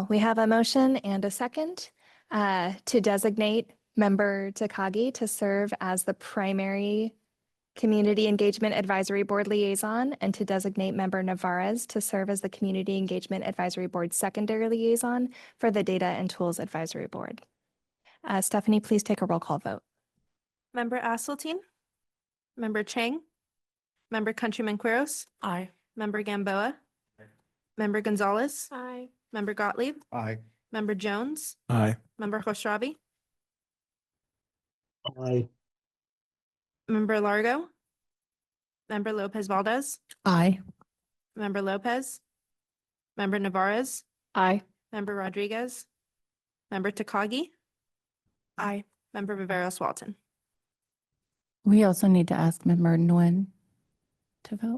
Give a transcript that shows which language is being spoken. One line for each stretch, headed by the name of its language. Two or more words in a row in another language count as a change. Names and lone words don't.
English: We have a motion and a second to designate Member Takagi to serve as the primary Community Engagement Advisory Board Liaison and to designate Member Navarez to serve as the Community Engagement Advisory Board Secondary Liaison for the Data and Tools Advisory Board. Stephanie, please take a roll call vote. Member Asseltine? Member Chang? Member Countryman Quiros? Aye. Member Gamboa? Member Gonzalez? Aye. Member Gottlieb? Aye. Member Jones? Aye. Member Khosravi? Aye. Member Largo? Member Lopez Valdez? Aye. Member Lopez? Member Navarez? Aye. Member Rodriguez? Member Takagi? Aye. Member Viveros Walton? We also need to ask Member Nguyen to vote.